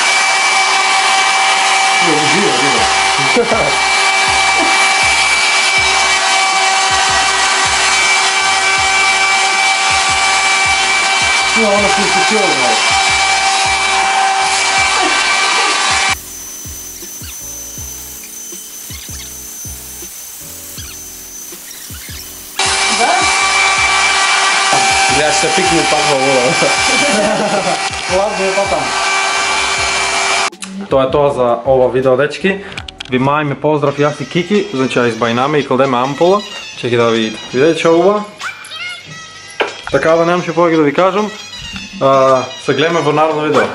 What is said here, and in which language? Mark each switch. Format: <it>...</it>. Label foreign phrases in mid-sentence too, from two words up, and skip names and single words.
<bg>Жива. Она се изпочила, бе. Я ще се пикне пак във вода.</bg> <mk>Ладно е па там. Тоа е тоа за ова видео, дечки. Ви мајме поздрав јас и Кики, значи ја избајнаме и кладеме ампула. Чеки да видите. Видете што ова? Така да немаше повеќе да ви кажам. Се гледаме во наредно видео.</mk>